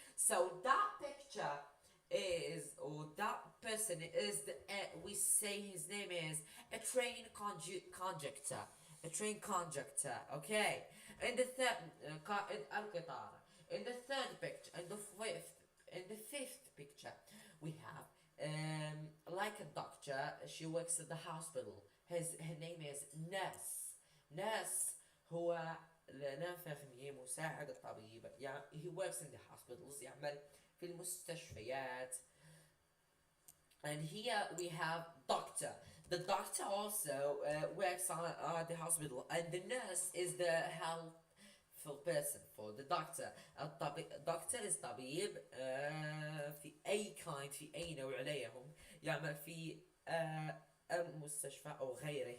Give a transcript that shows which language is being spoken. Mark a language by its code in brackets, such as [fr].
[en] So that picture is, or that person is, we say his name is a train conductor. A train conductor, okay? In the third picture, in the fifth picture, we have like a doctor. She works at the hospital. Her name is nurse. [ar] Nurse هو l'infirmier مساعد الطبيب. [en] يعني he works in the hospitals. [ar] يعمل في المستشفيات. [en] And here we have doctor. The doctor also works at the hospital, and the nurse is the helpful person for the doctor. [ar] الدكتور is طبيب في أي في أي نوع عليهم يعمل في مستشفى أو غيره.